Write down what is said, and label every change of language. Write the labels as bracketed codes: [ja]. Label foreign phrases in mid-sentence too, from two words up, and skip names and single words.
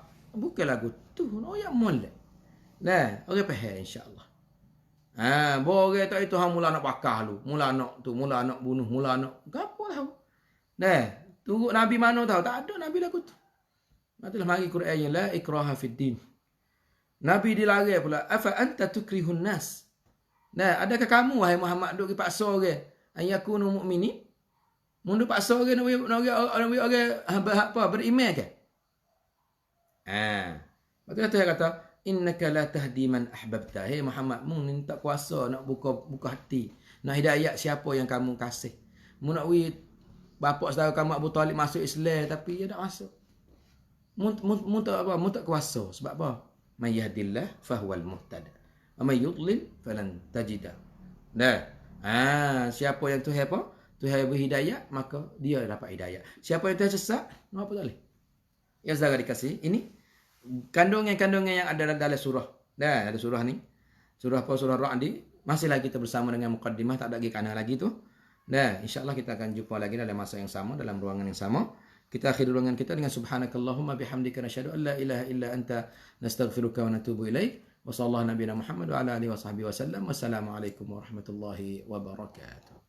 [ms] Bukan lagu tu. Royak molek. Nah, orang faham insya-Allah. Boleh tak itu hang mula nak bakar lu, mula nak tu, mula nak bunuh, mula nak gapo tahu. Nah, turut nabi mana tahu? Tak ada nabi lagu tu. Matilah mari Quran yang [ar] لا إكراه في الدين. [ms] Nabi dilarang pula, [ar] أفأنت تكره الناس. [ms] Nah, adakah kamu wahai Muhammad duk dipaksa orang [ar] أيكونوا مؤمنين? [ms] Mun duk paksa orang orang apa beriman ke? Betul kata [ar] إنك لا تهدي من أحببت. [ms] Hey Muhammad, mu ni tak kuasa nak buka hati, nak hidayah siapa yang kamu kasih. Mu nak bapa saudara kamu Abu Talib masuk Islam tapi dia tak masuk. Mu tak kuasa sebab apa? [ar] من يهد الله فهو المهتد. ومن يضلل فلن تجد. [ms] Siapa yang Tuhan apa? Tuhan beri hidayah, maka dia dapat hidayah. Siapa yang Tuhan sesat, apa tak boleh. Ya saudara dikasih, ini kandungan-kandungan yang ada dalam surah. Dah ada surah ni. Surah apa? Surah Ra'd ni. Masih lagi kita bersama dengan muqaddimah, tak ada lagi kana lagi tu. Dah, insya-Allah kita akan jumpa lagi dalam masa yang sama, dalam ruangan yang sama. Kita akhiri ruangan kita dengan [ar] سبحانك اللهم وبحمدك نشهد أن لا إله إلا أنت نستغفرك ونتوب إليك. وصلى الله نبينا محمد وعلى آله وصحبه وسلم. والسلام عليكم ورحمة الله وبركاته.